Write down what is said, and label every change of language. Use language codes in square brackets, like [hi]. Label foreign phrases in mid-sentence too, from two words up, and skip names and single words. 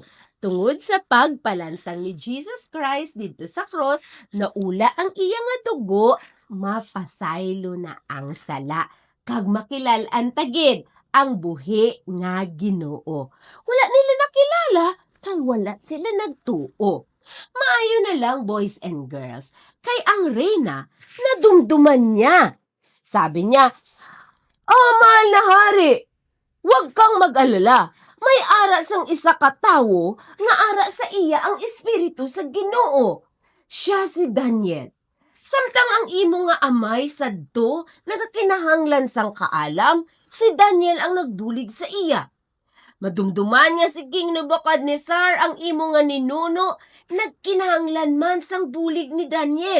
[hil] Tungod sa pagpalansang ni Jesus Christ dito sa cross, naula ang iya nga dugo, mapasaylo na ang sala. Kag makilalan tagid ang buhi nga Ginoo. Wala nila nakilala, kag wala sila nagtuo. Maayo na lang, [en] boys and girls, [hil] kay ang reyna nadumduman niya. [tl] Sabi niya, mahal na hari, huwag kang mag-alala. [hil] May ara sang isa ka tawo nga ara sa iya ang espiritu sa Ginoo. Siya si Daniel. Samtang ang imo nga amay sadto nagakinahanglan sang kaalam, si Daniel ang nagbulig sa iya. Madumduman niya si King Nebuchadnezzar ang imo nga ninuno, nagkinahanglan man sang bulig ni Daniel.